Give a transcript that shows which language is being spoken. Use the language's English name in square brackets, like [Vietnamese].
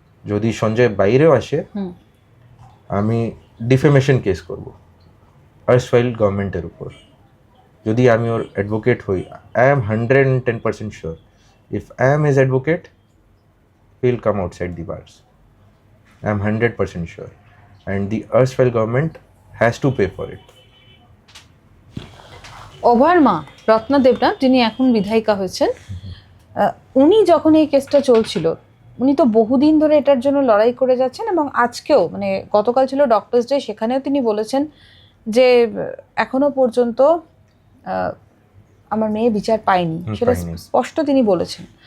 [Bangla] যদি সঞ্জয় বাইরেও আসে, আমি ডিফেমেশন কেস করব আর্সফাইল গভর্নমেন্টের উপর। যদি আমি ওর অ্যাডভোকেট হই, [English] I am 110% sure if I am his advocate, he will come outside the bars. I am 100% sure, and the erstwhile government has to pay for it. [Bangla] Over মা রত্না দেবনাথ, যিনি এখন বিধায়িকা হয়েছেন, উনি যখন এই কেসটা চলছিল, উনি তো বহুদিন ধরে এটার জন্য লড়াই করে যাচ্ছেন, এবং আজকেও মানে গতকাল ছিল ডক্টরস ডে, সেখানেও তিনি বলেছেন যে এখনো পর্যন্ত আমার মেয়ে বিচার পায়নি, সেটা স্পষ্ট তিনি বলেছেন।